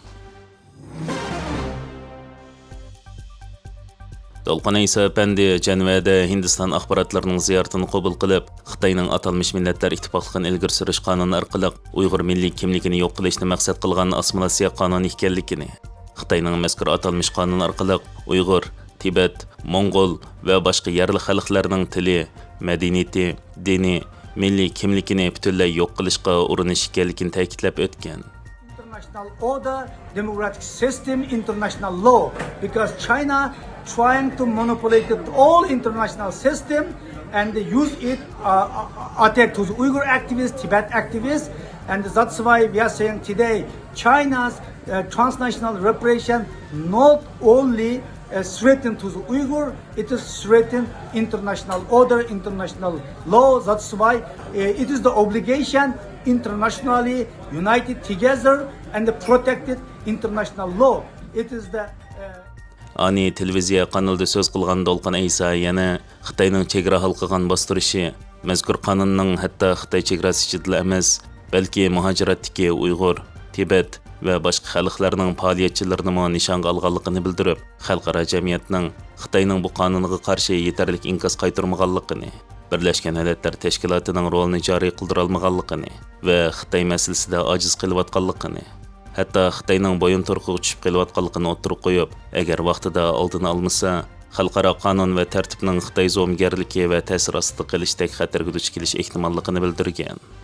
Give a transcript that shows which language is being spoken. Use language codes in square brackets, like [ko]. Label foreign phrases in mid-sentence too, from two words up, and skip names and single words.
[uz] Dolqin Ayso apandi Janvada Hindiston axborotlarining ziyoratini qabul qilib, Xitoyning atalmish Millatlar Ittifoqining ilgari surish qonuni orqali Uyg'ur milliy kimligini yo'q qilishni maqsad qilgan assimilyatsiya qonuni ekanligini, Xitoyning mazkur atalmish qonun orqali Uyg'ur, Tibet, Mongol va boshqa yerli xalqlarning tili, madaniyati, dini, milliy kimligini butunlay yo'q qilishga urinish ekanligini ta'kidlab o'tgan. [en] International order, democratic system, international law, because China trying to monopolize all international system and use it attack to the Uyghur activists, Tibet activists, and that's why we are saying today China's transnational repression not only threaten to the Uyghur, it is threaten international order, international law. That's why it is the obligation internationally united together and protected international law. It is the [uz] Ani televiziya kanalida so'z qilgan Dolqin Ayso yana Xitoyning chegara halqigan bostirishi, mazkur qonunning hatto Xitoy chegarasi ichida emas, balki muhojiratdagi Uyg'ur, Tibet va boshqa xalqlarning faoliyatchilarini nishonga olganligini bildirib, xalqaro jamiyatning Xitoyning bu qonuniga qarshi yetarli inkas qaytarmaganligini, Birlashgan Davlatlar Tashkilotining rolini joriy qildira olmaganligini va Xitoy masalasida ojiz qilayotganligini, hatto Xitoyning bo'yin turqiga tushib kelayotganligini o'tirib qo'yib, agar vaqtida oldini olmasa, xalqaro qonun va tartibning Xitoy zo'mgarligi va ta'sir ostida qolishdek xatarga duch kelish ehtimolligini bildirgan.